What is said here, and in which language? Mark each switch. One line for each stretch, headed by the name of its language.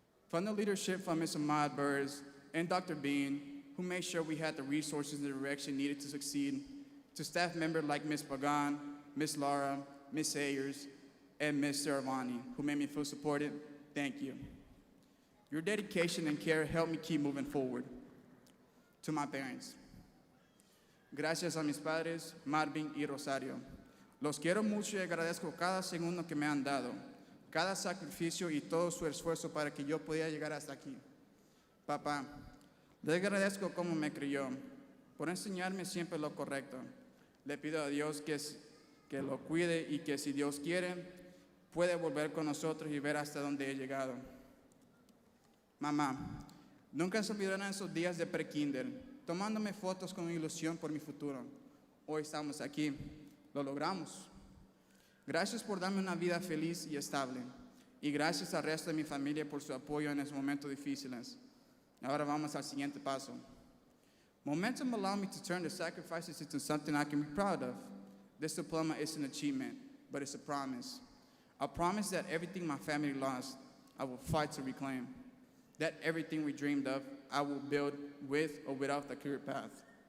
English: From the leadership from Ms. Ahmad Burrs and Dr. Bean, who made sure we had the resources and the direction needed to succeed, to staff members like Ms. Pagan, Ms. Laura, Ms. Ayers, and Ms. Saravani, who made me feel supported, thank you. Your dedication and care helped me keep moving forward. To my parents,
Spanish: gracias a mis padres, Marvin y Rosario. Los quiero mucho y agradezco cada segundo que me han dado, cada sacrificio y todo su esfuerzo para que yo pudiera llegar hasta aquí. Papá, le agradezco cómo me crió, por enseñarme siempre lo correcto. Le pido a Dios que lo cuide y que si Dios quiere, puede volver con nosotros y ver hasta dónde he llegado. Mamá, nunca se olvidarán esos días de pre-kinder, tomándome fotos con ilusión por mi futuro. Hoy estamos aquí, lo logramos. Gracias por darme una vida feliz y estable. Y gracias al resto de mi familia por su apoyo en esos momentos difíciles. Ahora vamos al siguiente paso.
English: Momentum allowed me to turn the sacrifices into something I can be proud of. This diploma is an achievement, but it's a promise. A promise that everything my family lost, I will fight to reclaim. That everything we dreamed of, I will build with or without the career path.